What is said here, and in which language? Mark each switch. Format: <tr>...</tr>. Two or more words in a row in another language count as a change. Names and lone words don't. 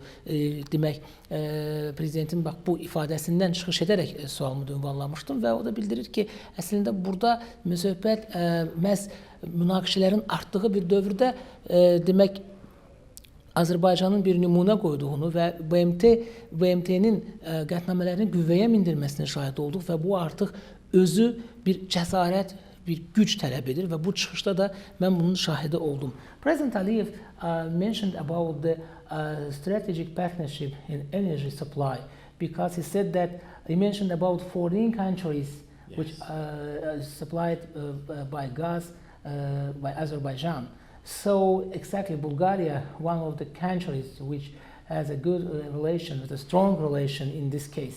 <az>Demək, prezidentin bax bu ifadəsindən çıxış edərək sualımı ünvanlamışdım və o da bildirir ki, əslində burada söhbət məhz münaqişələrin artdığı bir dövrdə demək Azərbaycanın bir nümunə qoyduğunu və BMT-nin qətnamələrinin qüvvəyə mindirməsini şahid olduq və bu artıq özü bir cəsarət, bir güc tələb edir və bu çıxışda da mən bunun şahidi oldum.</az> <en>President Aliyev mentioned about the strategic partnership in energy supply because he said that he mentioned about 14 countries which supplied by gas by Azerbaijan. So exactly Bulgaria, one of the countries which has a good relation, with a strong relation in this case.</en>